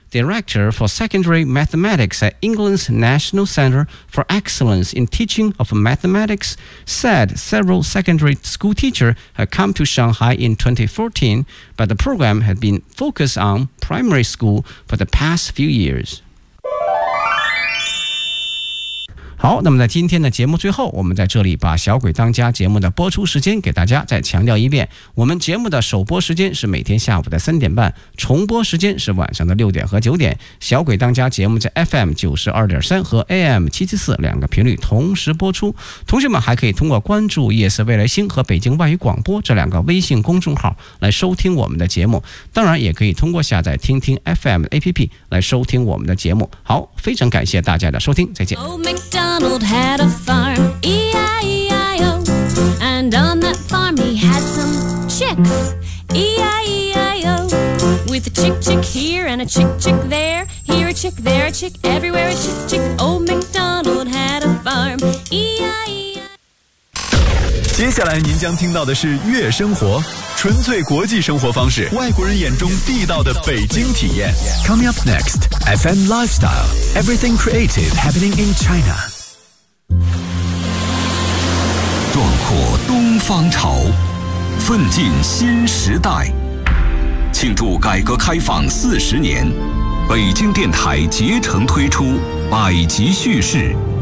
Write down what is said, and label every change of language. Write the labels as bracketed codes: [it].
[en] Director for Secondary Mathematics at England's National Centre for Excellence in Teaching of Mathematics, said several secondary school teachers had come to Shanghai in 2014, but the program had been focused on primary school for the past few years. [zh] 好，那么在今天的节目最后，我们在这里把小鬼当家节目的播出时间给大家再强调一遍。我们节目的首播时间是每天下午的3:30，重播时间是晚上的6:00和9:00。小鬼当家节目在 FM92.3 和 AM774 两个频率同时播出。同学们还可以通过关注夜色未来星和北京外语广播这两个微信公众号来收听我们的节目。当然也可以通过下载听听 FM APP 来收听我们的节目。好，非常感谢大家的收听，再见。 [en] Donald had a farm, E-I-E-I-O, and on that farm he had some chicks, E-I-E-I-O, with a chick chick here and a chick chick there a chick, there a chick, everywhere a chick chick, old MacDonald had a farm, E-I-E-I-O. [zh] 接下来您将听到的是《月生活》。纯粹国际生活方式，外国人眼中地道的北京体验。 [en] Coming up next, FM Lifestyle, Everything Creative Happening in China. [zh] 壮阔东方潮，奋进新时代，庆祝改革开放40年，北京电台竭诚推出百集叙事。